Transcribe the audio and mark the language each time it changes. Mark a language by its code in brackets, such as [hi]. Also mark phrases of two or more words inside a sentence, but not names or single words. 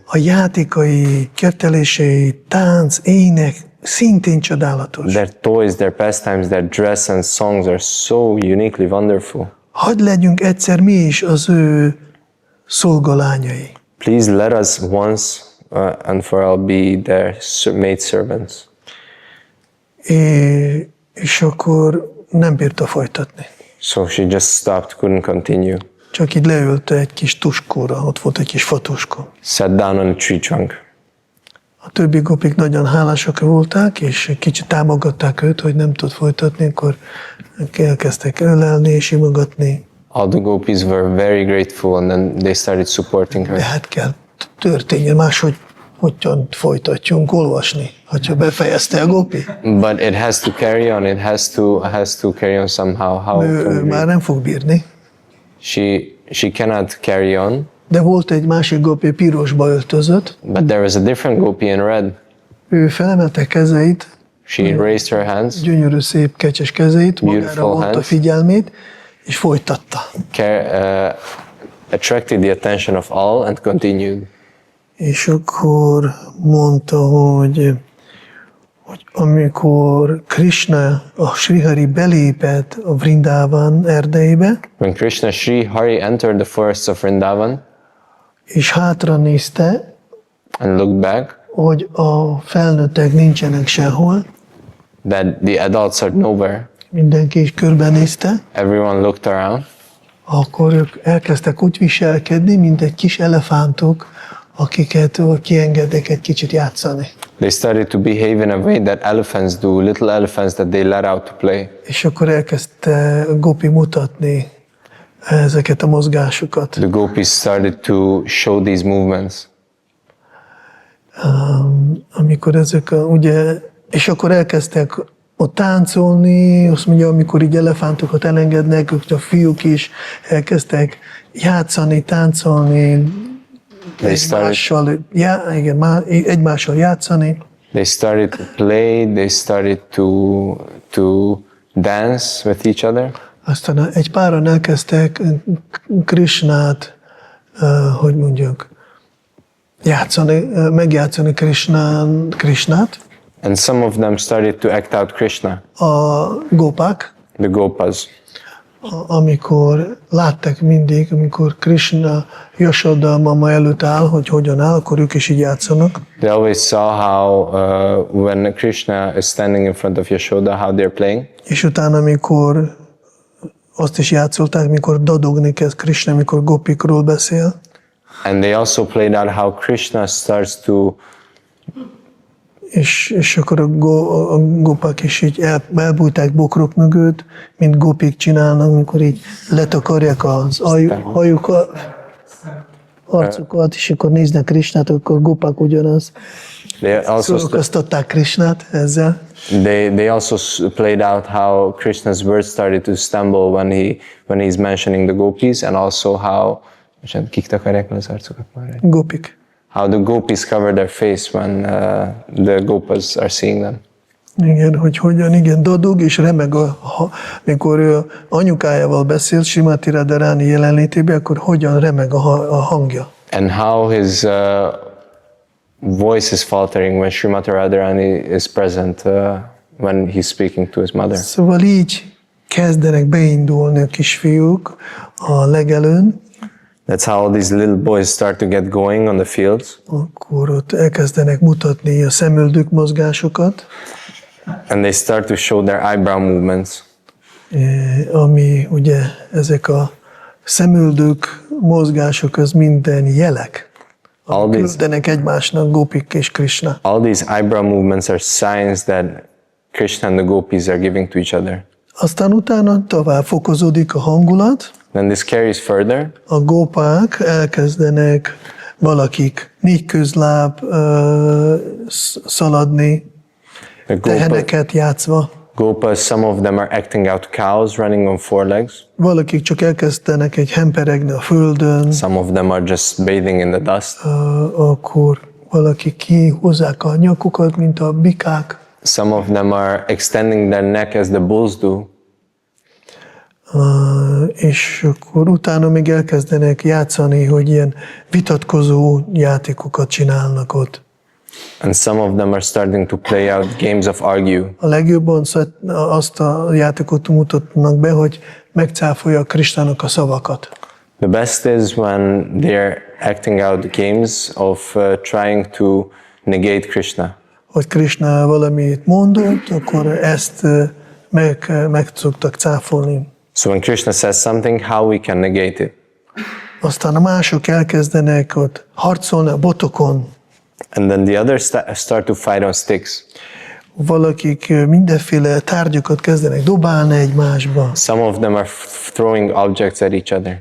[hu] A játékai, kedvtelései, tánc, ének szintén csodálatos. [en] Their toys, their pastimes, their dress and songs are so uniquely wonderful. [hu] Hadd legyünk egyszer mi is az ő szolgalányai. [en] Please let us once and for I'll be their maid servants. [hu] És akkor nem bírta folytatni. [en] So she just stopped, couldn't continue. [hu] Csak így leült egy kis tuskóra, ott volt egy kis fatuskó. [en] Sat down on a tree trunk. [hu] A többi gopik nagyon hálásak voltak, és kicsit támogatták őt, hogy nem tud folytatni, akkor elkezdtek ölelni és imogatni. [en] All the gopis were very grateful, and then they started supporting her. [hu] De hát kell történjen máshogy, hogyan folytatjunk olvasni, hogyha befejezte a gopi. [en] But it has to carry on. It has to carry on somehow. How [hu] Ő [en] can we [hu] már nem fog bírni. [en] She cannot carry on. [hu] De volt egy másik gopi, pirosba öltözött. [en] But there was a different gopi in red. [hu] Ő felemelte kezeit, [en] She raised her hands, [hu] gyönyörű, szép, kecses kezeit, magára vonta figyelmét, és folytatta. [en] attracted the attention of all and continued. [hu] És akkor mondta, hogy amikor Kṛṣṇa, a Srihari belépett a Vrindāvan erdeibe, [en] When Krishna Sri Hari entered the forests of Vrindavan [hu] és hátra nézte, [en] and looked back, [hu] hogy a felnőttek nincsenek sehol, [en] that the adults are nowhere, [hu] mindenki is körbenézte, [en] everyone looked around, [hu] akkor ők elkezdtek úgy viselkedni, mint egy kis elefántok, akiket kiengednek egy kicsit játszani. [en] they started to behave in a way that elephants do, little elephants that they let out to play. [hu] És akkor elkezdte Gopi mutatni ezeket a mozgásokat. [en] The gopis started to show these movements. [hu] Amikor ezek ugye, és akkor elkezdtek ott táncolni, azt mondja, amikor így elefántokat elengednek, ők a fiúk is elkezdtek játszani, táncolni, egymással játszani. [en] They started to play, they started to dance with each other. [hu] Aztán egy páran elkezdtek Krishnát, hogy mondjuk, megjátszani Krishnát. [en] And some of them started to act out Krishna, [hu] A gopák, [en] the gopas. [hu] amikor látták mindig, amikor Kṛṣṇa Jasoda mama előtt áll, hogy hogyan áll, akkor ők is így játszanak. [en] They always saw how when Krishna is standing in front of Yashoda, how they're playing. [hu] És utána, amikor azt is játszolták, mikor dadogni kezd Kṛṣṇa, mikor gopikról beszél. [en] And they also played out how Krishna starts to, [hu] és akkor a gopák is így elbújták bokrok mögött, mint gopik csinálnak, amikor így letakarják az hajukat, arcukat, és akkor néznek Kṛṣṇát, akkor gopák ugyanaz. Szórakoztatták Kṛṣṇát ezzel. [en] They also played out how Krishna's words started to stumble when he's mentioning the gopis, and also how, [hu] kik takarják az arcukat már? Gopik. [en] How the gopis cover their face when the gopas are seeing them. [hu] Igen, hogy hogyan, igen, dadog és remeg, mikor ő anyukájával beszél, Srimati Radharani jelenlétében, akkor hogyan remeg a hangja. [en] And how his voice is faltering when Srimati Radharani is present when he's speaking to his mother. [hu] Szóval így kezdenek beindulni a kisfiúk a legelőn. [en] That's how all these little boys start to get going on the fields. [hu] Akkor ott elkezdenek mutatni a szemöldök mozgásokat. [en] And they start to show their eyebrow movements. [hu] Ami ugye ezek a szemöldök mozgások, az minden jelek. Küldenek egymásnak gopik és Kṛṣṇa. [en] All these eyebrow movements are signs that Krishna and the gopis are giving to each other. [hu] Aztán utána tovább fokozódik a hangulat. [en] Then this carries further. [hu] A gopák elkezdenek valakik négy közláb szaladni, teheneket játszva. [en] Gopas, some of them are acting out cows running on four legs. [hu] Valakik csak elkezdenek egy hemperegni a földön. [en] Some of them are just bathing in the dust. [hu] Akkor valakik kihúzzák a nyakukat, mint a bikák. [en] Some of them are extending their neck as the bulls do. [hu] És akkor utána még elkezdenek játszani, hogy ilyen vitatkozó játékokat csinálnak ott. [en] And some of them are starting to play out games of argue. [hu] A legjobban azt a játékot mutatnak be, hogy megcáfolja Kṛṣṇának a szavakat. [en] The best is when they're acting out games of trying to negate Krishna. [hu] Hogy Kṛṣṇa valamit mondott, akkor ezt meg szoktak cáfolni. [en] So when Krishna says something, how we can negate it? [hu] Aztán a mások elkezdenek ott harcolni a botokon. [en] And then the others start to fight on sticks. [hu] Valakik mindenféle tárgyakat kezdenek dobálni egymásba. [en] Some of them are throwing objects at each other.